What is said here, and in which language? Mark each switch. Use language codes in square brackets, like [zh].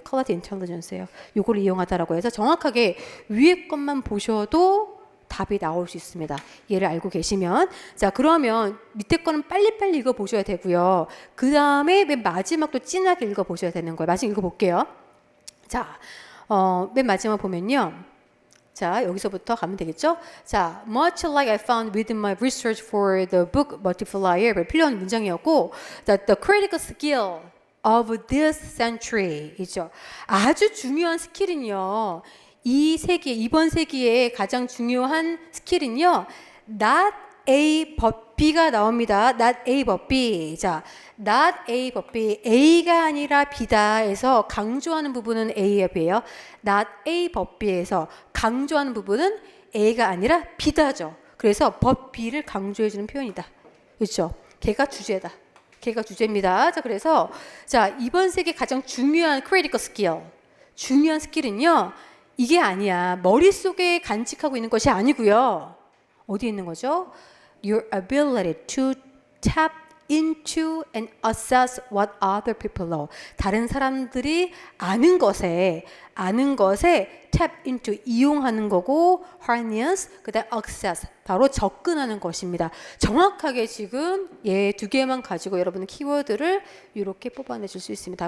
[ko] 컬렉티브 인텔리전스예요. 이걸 이용하다라고 해서 정확하게 위에 것만 보셔도 답이 나올 수 있습니다. 얘를 알고 계시면. 자, 그러면 밑에 거는 빨리빨리 읽어보셔야 되고요. 그 다음에 맨 마지막도 진하게 읽어보셔야 되는 거예요. 마지막 읽어볼게요. 자, 맨 마지막 보면요. 자, 여기서부터 가면 되겠죠? 자, [en] much like I found within my research for the book multiplier. [ko] 필요한 문장이었고, [en] the critical skill of this century 이죠. [ko] 아주 중요한 스킬은요. 이번 세기에 가장 중요한 스킬은요. [en] not A but B가 나옵니다. not A but B. 자, not A but B. [ko] A가 아니라 B다 해서 강조하는 부분은 A의 B예요. not A but B에서 강조하는 부분은 A가 아니라 B다죠. 그래서 but B를 강조해 주는 표현이다. 그렇죠? 걔가 주제다. 걔가 주제입니다. 자, 그래서 자, 이번 세기 가장 중요한 [en] critical skill. [ko] 중요한 스킬은요. 이게 아니야. 머릿속에 간직하고 있는 것이 아니고요. 어디에 있는 거죠? [en] Your ability to tap into and assess what other people know. [ko] 다른 사람들이 아는 것에 [en] tap into [ko] 이용하는 거고 harness 그다음 access 바로 접근하는 것입니다. 정확하게 지금 얘 두 개만 가지고 여러분은 키워드를 이렇게 뽑아내줄 수 있습니다.